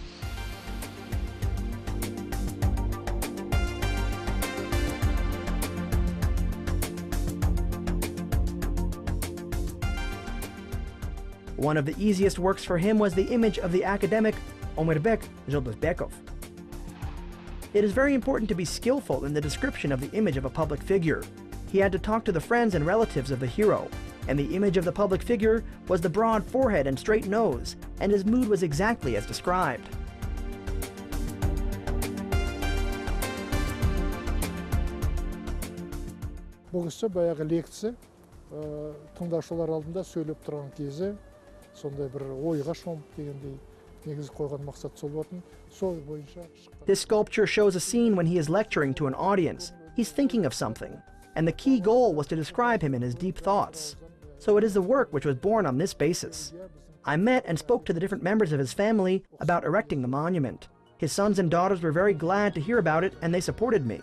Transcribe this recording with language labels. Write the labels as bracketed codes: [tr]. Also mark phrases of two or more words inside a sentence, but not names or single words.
[en] One of the easiest works for him was the image of the academic Omirbek Zhobezbekov. It is very important to be skillful in the description of the image of a public figure. He had to talk to the friends and relatives of the hero, and the image of the public figure was the broad forehead and straight nose, and his mood was exactly as described. [kk] Бұл кісі баяғы лекция, тыңдаушылар алдында сөйлеп тұрған кезі, сондай бір ойға шомып дегендей негізі қойған мақсат сол болатын. Сол бойынша шыққан. [en] This sculpture shows a scene when he is lecturing to an audience. He's thinking of something, and the key goal was to describe him in his deep thoughts. So it is the work which was born on this basis. I met and spoke to the different members of his family about erecting the monument. His sons and daughters were very glad to hear about it, and they supported me.